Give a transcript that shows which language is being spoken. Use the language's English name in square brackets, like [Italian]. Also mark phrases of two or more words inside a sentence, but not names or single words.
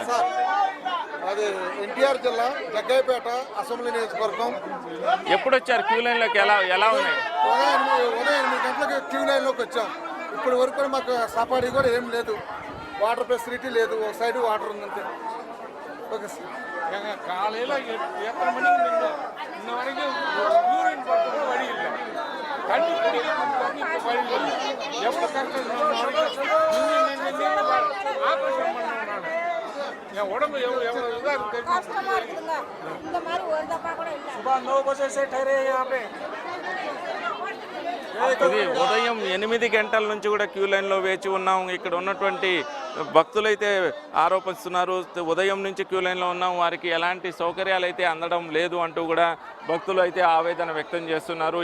[Telugu] అది ఎన్టీఆర్ జిల్లా జగ్గయ్యపేట అసెంబ్లీ నియోజకవర్గం. ఎప్పుడు వచ్చారు [English] queue lineలోకి? [Telugu] ఎలా ఉన్నాయి? ఉదయం 8 గంటలకు [English] queue lineలోకి [Telugu] వచ్చాం. ఇప్పటి వరకు మాకు సఫారీ కూడా ఏం లేదు, [English] water facility [Telugu] లేదు, ఒక సైడ్ వాటర్ ఉందంటే. [Tamil] காலையில் 8:30 மணிக்கு இன்ன வரைக்கும் யூரின் போட்டு வழி இல்லை, தண்ணி குடிக்கிறதுக்கு வழி இல்லை. எவ்வளோ கஷ்டம் ஆப்ரேஷன் பண்ணேன் நான். என் உடம்பு எவ்வளோ இதாக [Hindi] सुबह 9 बजे से ठहरे यहाँ पे. [Telugu] ఇది ఉదయం 8 గంటల నుంచి కూడా [English] queue lineలో [Telugu] వేచి ఉన్నాం. ఇక్కడ ఉన్నటువంటి భక్తులైతే ఆరోపిస్తున్నారు, ఉదయం నుంచి [English] queue lineలో [Telugu] ఉన్నాం, వారికి ఎలాంటి సౌకర్యాలు అయితే అందడం లేదు అంటూ కూడా భక్తులు అయితే ఆవేదన వ్యక్తం చేస్తున్నారు.